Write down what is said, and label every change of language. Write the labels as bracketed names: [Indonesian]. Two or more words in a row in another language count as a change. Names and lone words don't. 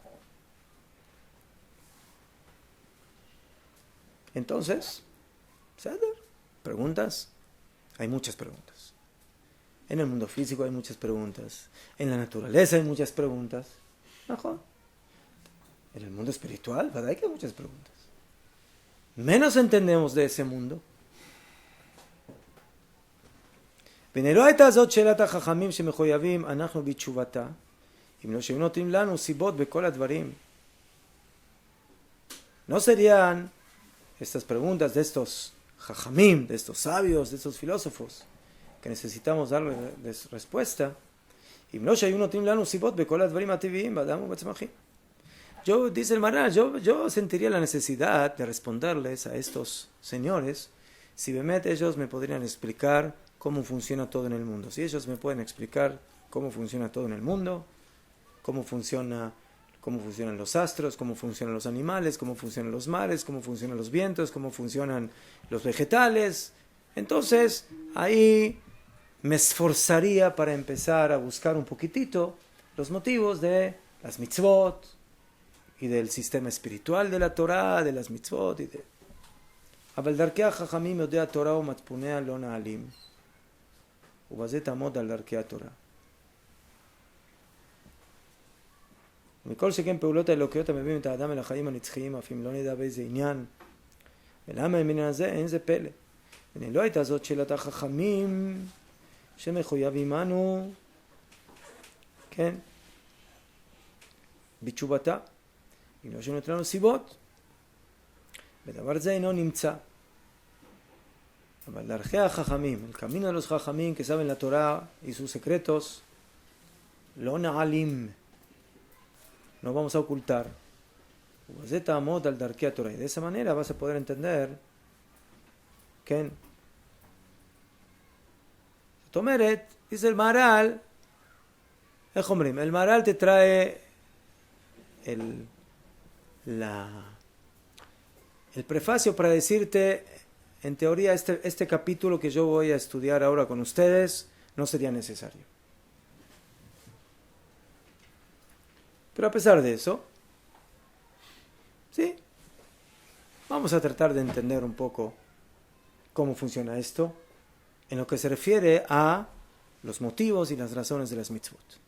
[Spanish] Entonces, preguntas, hay muchas preguntas. En el mundo físico hay muchas preguntas. En la naturaleza hay muchas preguntas. Mejor. En el mundo espiritual, ¿verdad? Que hay muchas preguntas. Menos entendemos de ese mundo. [Hebrew] ונראה את הזאת שאלת החכמים שמחויבים אנחנו בתשובתה אם לא שהם נותנים לנו סיבות בכל הדברים. [Spanish] No serían estas preguntas de estos jajamim, de estos sabios, de estos filósofos que necesitamos darles respuesta [Hebrew] אם לא שהיו נותנים לנו סיבות בכל הדברים הטבעיים באדם ובצמחים. [Spanish] Dice el Maharal, yo sentiría la necesidad de responderles a estos señores si ellos me podrían explicar cómo funciona todo en el mundo. Si ellos me pueden explicar cómo funciona todo en el mundo, cómo funcionan los astros, cómo funcionan los animales, cómo funcionan los mares, cómo funcionan los vientos, cómo funcionan los vegetales. Entonces, ahí me esforzaría para empezar a buscar un poquitito los motivos de las mitzvot y del sistema espiritual de la Torah, de las mitzvot y de... [Hebrew] אבל דרכי החכמים יודע התורה ומצפוניה לא נעלים ובזה תעמוד על דרכי התורה. מכל שכן פעולות האלוקיות המביאים את האדם אל החיים הנצחיים אף אם לא נדע באיזה עניין ולמה העניין הזה אין זה פלא. לא הייתה זאת שאלת החכמים שמחויב עמנו כן בתשובתה אם לא שנותן לנו סיבות בדבר זה אינו נמצא. אבל דרכי החכמים, [Spanish] el camino de los jajamim que saben la Torah y sus secretos, [Hebrew] לא נעלים, [Spanish] no vamos a ocultar. [Hebrew] ובזה תעמוד על דרכי התורה. [Spanish] Y de esa manera vas a poder entender, [Hebrew] כן. זאת אומרת, [Spanish] dice el Maharal, [Hebrew] איך אומרים? [Spanish] el Maharal te trae el prefacio para decirte, en teoría, este capítulo que yo voy a estudiar ahora con ustedes no sería necesario. Pero a pesar de eso, sí, vamos a tratar de entender un poco cómo funciona esto en lo que se refiere a los motivos y las razones de las mitzvot.